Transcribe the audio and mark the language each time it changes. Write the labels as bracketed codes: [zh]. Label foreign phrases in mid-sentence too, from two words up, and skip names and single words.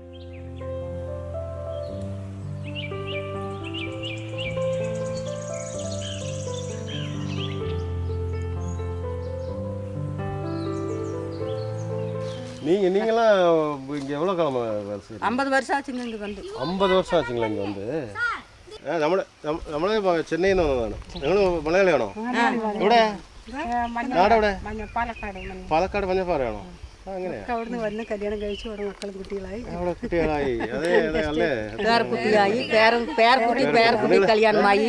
[ta] நீங்களாம் இங்கே எவ்வளோ காலமாக வேலை செய்யுங்க? 50 வருஷம் ஆச்சுங்க இங்கே வந்து. 50 வருஷம் ஆச்சுங்களா இங்கே வந்து? [ml] നമ്മളെ ചെന്നൈയിൽ നിന്ന് വന്നതാണ്. നിങ്ങൾ മലയാളിയാണോ? ഇവിടെ നാടെവിടെ? പാലക്കാട് മഞ്ഞപ്പാറയാണോ? അങ്ങനെയാ. അവിടുന്ന് വന്ന് കല്യാണം കഴിച്ചു, അവിടെ മക്കളും കുട്ടികളായി. അവിടെ കുട്ടികളായി. അതെ അതെ അല്ലേ? പേരക്കുട്ടിയായി, പേരക്കുട്ടി കല്യാണമായി.